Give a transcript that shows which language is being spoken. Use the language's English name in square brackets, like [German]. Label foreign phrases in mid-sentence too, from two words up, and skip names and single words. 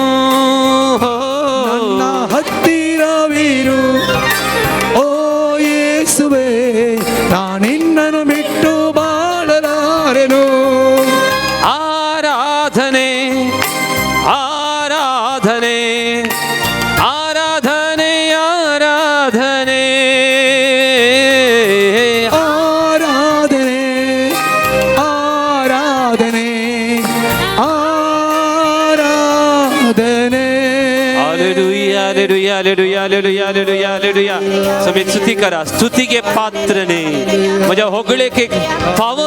[Kannada] ನನ್ನ ಹತ್ತಿರವಿರು ಓ ಯೇಸುವೆ, ನಾ ನಿನ್ನನ್ನು ಬಿಟ್ಟು ಬಾಳಲಾರೆನು. ಆರಾಧನೆ ಆರಾಧನೆ [Konkani] आराधने आराधने आराधने हालेलुया हालेलुया हालेलुया हालेलुया हालेलुया सगळी स्तुती करा स्तुतीगे पात्रने म्हज्या होगळेक एक फावो